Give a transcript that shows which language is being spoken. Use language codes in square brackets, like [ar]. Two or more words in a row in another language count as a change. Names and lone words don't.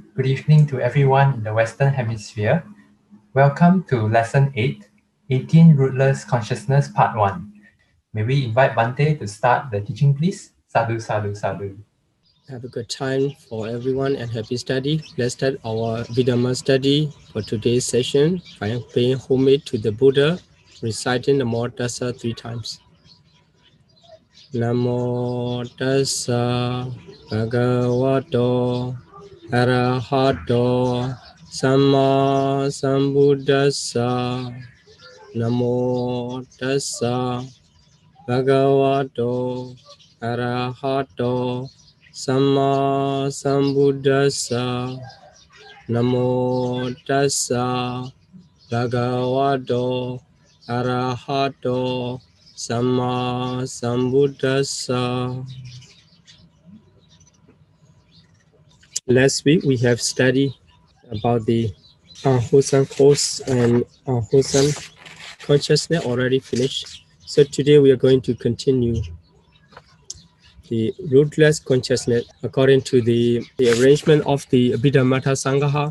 [en] Good evening to everyone in the Western Hemisphere. Welcome to Lesson 8, 18 Rootless Consciousness Part 1. May we invite Bante to start the teaching, please? [pi] Sadhu, sadhu, sadhu. [en] Have a good time for everyone and happy study. Let's start our Abhidhamma study for today's session by paying homage to the Buddha, reciting [pi] Namo Tassa [en] 3 times. [pi] Namo Tassa Bhagavato Arahato Samma Sambuddhassa. Namo Tassa Bhagavato Arahato Samma Sambuddhassa. Namo Tassa Bhagavato Arahato Samma Sambuddhassa. [en] Last week we have studied about the unwholesome thoughts and unwholesome consciousness already finished. So today we are going to continue the rootless consciousness according to the arrangement of the [pi] Abhidhamma Sangha.